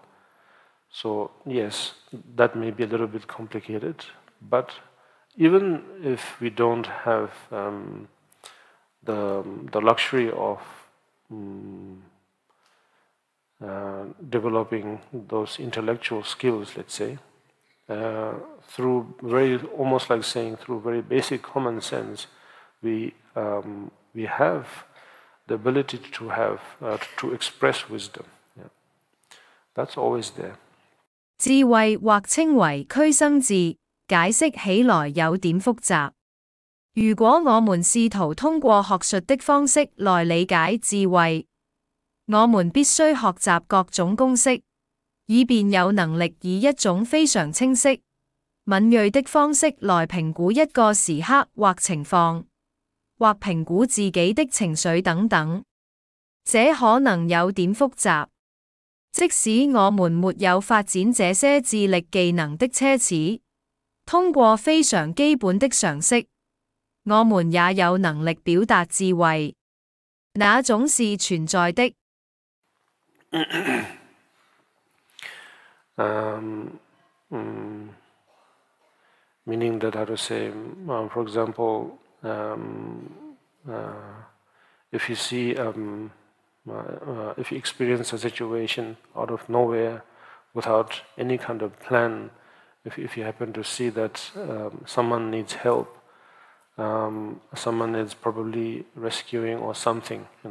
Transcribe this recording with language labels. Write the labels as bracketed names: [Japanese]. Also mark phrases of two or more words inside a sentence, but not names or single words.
[English] So yes, that may be a little bit complicated, but even if we don't have the luxury of developing those intellectual skills, let's say, through almost like saying through very basic common sense, we have the ability to have to express wisdom. Yeah. That's always there. [Chinese] 智慧或稱為俱生智，解釋起來有點複雜。如果我們試圖通過學術的方式來理解智慧，我們必須學習各種公式，以便有能力以一種非常清晰、敏銳的方式來評估一個時刻或情況，或評估自己的情緒等等。這可能有點複雜。即使我們沒有發展這些智力技能的奢侈，通過非常基本的常識，我們也有能力表達智慧。那種是存在的。 [English] Meaning that, how to say, for example, if you see, if you experience a situation out of nowhere without any kind of plan, if you happen to see that someone needs help, someone is probably rescuing or something,